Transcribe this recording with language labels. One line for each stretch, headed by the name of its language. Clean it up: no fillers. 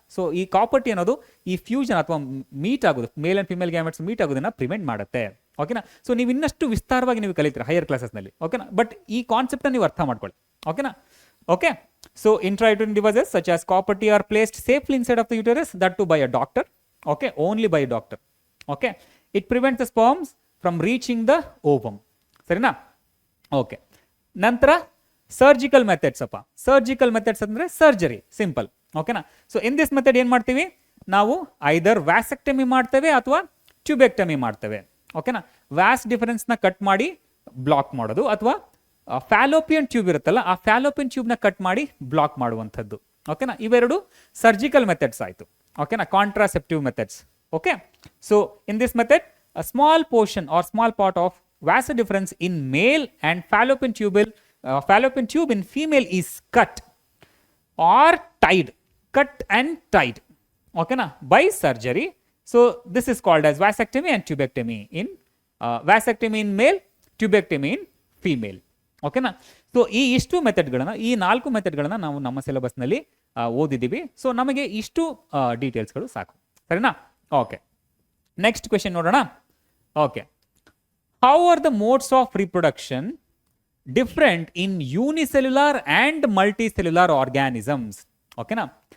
Kannada: So ಈ copper T ಅನ್ನೋದು ಈ ಫ್ಯೂಷನ್ ಅಥವಾ ಮೀಟ್ ಆಗೋದು, male and female gametes meet ಆಗೋದನ್ನ ಪ್ರಿವೆಂಟ್ ಮಾಡುತ್ತೆ. ಓಕೆನಾ? ಸೊ ನೀವು ಇನ್ನಷ್ಟು ವಿಸ್ತಾರವಾಗಿ ನೀವು ಕಲಿತೀರಾ ಹೈಯರ್ ಕ್ಲಾಸಸ್ನಲ್ಲಿ. ಓಕೆನಾ? ಬಟ್ ಈ ಕಾನ್ಸೆಪ್ಟ್ ನೀವು ಅರ್ಥ ಮಾಡ್ಕೊಳ್ಳಿ. ಓಕೆನಾ?
English: Okay, so intrauterine devices such as copper T are placed safely inside of the uterus, that to by a doctor. Okay, only by a doctor. Okay, it prevents the sperms from reaching the ovum.
Kannada: ಸರಿನಾ? Okay, ನಂತರ surgical methods ಅಪ್ಪ. Surgical methods ಅಂದ್ರೆ surgery, simple. ಓಕೆನಾ?
English: so in this method
Kannada: ಏನ್ ಮಾಡ್ತೀವಿ ನಾವು? ಐದರ್ vasectomy ಮಾಡ್ತೇವೆ ಅಥವಾ ಟ್ಯೂಬೆಕ್ಟಮಿ ಮಾಡ್ತೇವೆ. ಓಕೆನಾ? ವ್ಯಾಸ್ ಡಿಫರೆನ್ಸ್ ನ ಕಟ್ ಮಾಡಿ ಬ್ಲಾಕ್ ಮಾಡೋದು, ಅಥವಾ ಫ್ಯಾಲೋಪಿಯನ್ ಟ್ಯೂಬ್ ಇರುತ್ತಲ್ಲ ಆ ಫ್ಯಾಲೋಪಿಯನ್ ಟ್ಯೂಬ್ ನ ಕಟ್ ಮಾಡಿ ಬ್ಲಾಕ್ ಮಾಡುವಂಥದ್ದು. ಓಕೆನಾ? ಇವೆರಡು ಸರ್ಜಿಕಲ್ ಮೆಥಡ್ಸ್ ಆಯ್ತು. ಓಕೆನಾ? Contraceptive methods.
English: Okay, so in this method a small portion or small part of vas difference in male and fallopian tube in female is cut or tied, cut and tied. Okay na, by surgery. So this is called as vasectomy and tubectomy in vasectomy in male, tubectomy in female.
Kannada: ಓಕೆನಾ? So ಈ ಇಷ್ಟು ಮೆಥಡ್ಗಳನ್ನು, ಈ 4 ಮೆಥಡ್ಗಳನ್ನು ನಾವು ನಮ್ಮ ಸಿಲೆಬಸ್ನಲ್ಲಿ ಓದಿದ್ದೀವಿ. So ನಮಗೆ ಇಷ್ಟು ಡೀಟೇಲ್ಸ್ಗಳು ಸಾಕು, ಸರಿನಾ? ಓಕೆ, ನೆಕ್ಸ್ಟ್ ಕ್ವೆಶನ್ ನೋಡೋಣ.
English: Okay, how are the modes of reproduction different in unicellular and multicellular organisms? ಓಕೆನಾ?